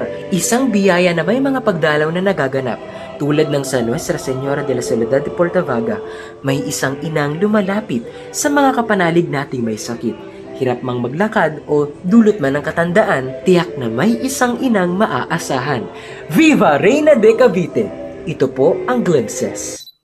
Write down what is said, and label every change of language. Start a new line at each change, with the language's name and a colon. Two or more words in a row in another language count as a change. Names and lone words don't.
Filipino: Isang biyaya na may mga pagdalaw na nagaganap. Tulad ng San Nuestra Señora de la Soledad de Portavaga, may isang inang lumalapit sa mga kapanalig nating may sakit. Hirap mang maglakad o dulot man ng katandaan, tiyak na may isang inang maaasahan.
Spanish: Viva Reina de Cavite!
Filipino: Ito po ang Glimpses.